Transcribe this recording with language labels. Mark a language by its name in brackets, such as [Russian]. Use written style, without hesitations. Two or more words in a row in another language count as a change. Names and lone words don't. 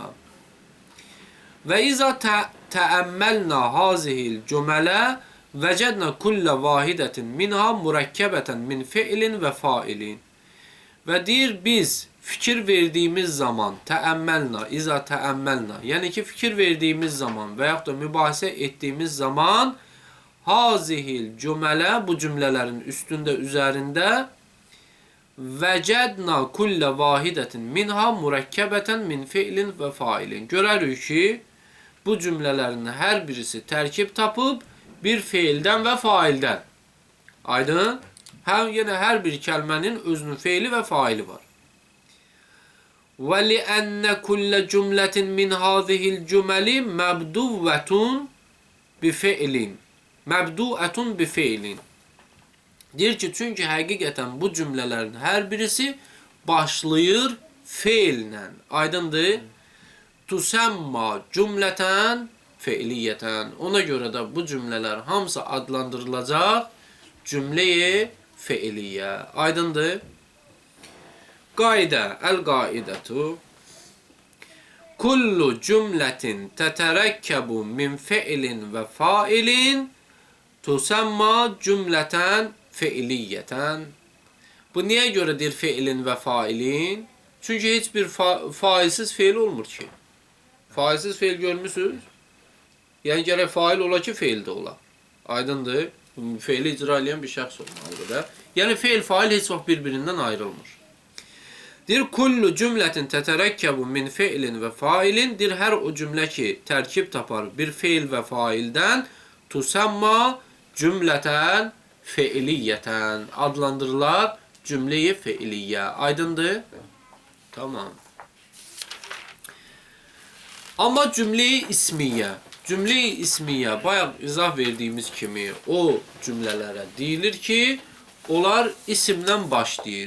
[Arabic] وإذا تأملنا هذه الجمل وجدنا كل واحدة منها مركبة من فعل وفاعل. [Azerbaijani] Və deyir, biz fikir verdiyimiz zaman [Arabic] تأملنا إذا تأملنا, [Azerbaijani] yəni ki, fikir verdiyimiz zaman və yaxud da mübahisə etdiyimiz zaman [Arabic] هذه الجمل [Azerbaijani] bu cümlelerin üstünde üzerinde [Arabic] وجدنا كل واحدة منها مركبة من فعل وفاعل. [Azerbaijani] Görürük ki bu cümlelerin her birisi terkip tapıp bir fiilden ve failden. Aydın? Yine her bir kelimenin özünün fiili ve faili var. [Arabic] وَلِأَنَّ كُلَّ جُمْلَةٍ مِنْ هَذِهِ الْجُمَلِ مَبْدُوَّةٌ بِفِعْلٍ مَبْدُوَّةٌ بِفِعْلٍ. [Azerbaijani] Deyir ki, çünkü həqiqətən bu cümlələrin hər birisi başlayır feillə. Aydındır? [Arabic] تسمى جملة فعلية. [Azerbaijani] Ona göre de bu cümleler hamısı adlandırılacak cümleyi feiliye. Aydındır? [Arabic] Qaide, القاعدة كل جملة تتركب من فعل وفاعل تسمى جملة فعلية. [Azerbaijani] Bu niye göredir feilin ve failin? Çünkü hiçbir failsiz feil olmur ki. Failsiz feil görmüsünüz? Yani gerek fail ola ki feil de ola. Aydındır. Feili icra edən bir şəxs olmalıdır da. Yəni feil fail heç vaxt birbirindən ayrılmır. [Arabic] Dir كل جملة تتركب من فعل وفاعل. [Azerbaijani] Dir hər o cümlə ki tərkib tapar bir feil və faildən [Arabic] تسمى جملة فعلية [Azerbaijani] adlandırılar cümleyi feiliyyə. Aydındır? Tamam. Ama cümleyi ismiye. Cümleyi ismiye bayağı izah verdiğimiz kimi o cümlelere deyilir ki onlar isimden başlayır.